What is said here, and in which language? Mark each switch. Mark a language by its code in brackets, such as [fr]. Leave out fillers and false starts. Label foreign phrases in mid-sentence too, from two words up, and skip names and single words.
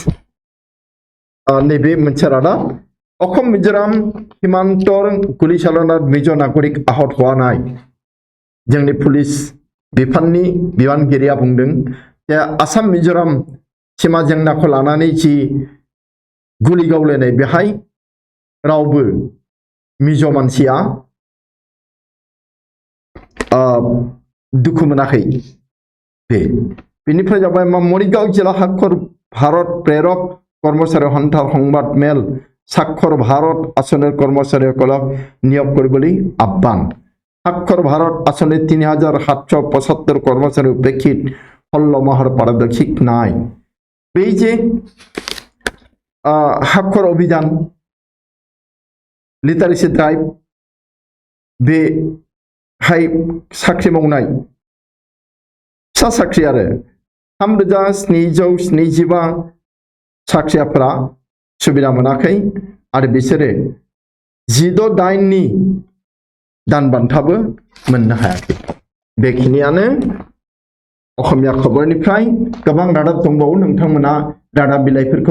[brx] नैबे मोनसे रादाब [as] অসম মিজোৰাম সীমান্তৰ গুলী চালনাত মিজ' নাগৰিক আহত [brx] होनाय जोंनि पुलिस बिफाननि बिबानगिरिया बुंदों जे आसाम मिजोराम सीमा जेंनाखौ लानानै जि गुलि गावलायनाय बेहाय रावबो मिज' मानसिया दुखु मोनाखै बेनिफ्राय जाबाय [as] মৰিগাঁও জিলা সাক্ষৰ ভাৰত প্ৰেৰক কৰ্মচাৰী সন্থাৰ সংবাদ মেল স্বাক্ষৰ ভাৰত আঁচনিৰ কৰ্মচাৰীসকলক নিয়োগ কৰিবলৈ আহ্বান স্বাক্ষৰ ভাৰত আঁচনিৰ 3775 কৰ্মচাৰী উপেক্ষিত 16 মাহৰ পাৰদৰ্শিক নাই এই যে স্বাক্ষৰ অভিযান [en] literacy drive [brx] बे हाय साख्रि मावनाय फिसा साख्रि आरो 3775 साख्रियाफोरा सुबिदा मोनाखै आरो बिसोरो 16/8नि दान बान्थाबो मोननो हायाखै बेखिनियानो असमिया खबरनिफ्राय गोबां रादाब दंबावो नोंथांमोना रादाब बिलाइफोरखौ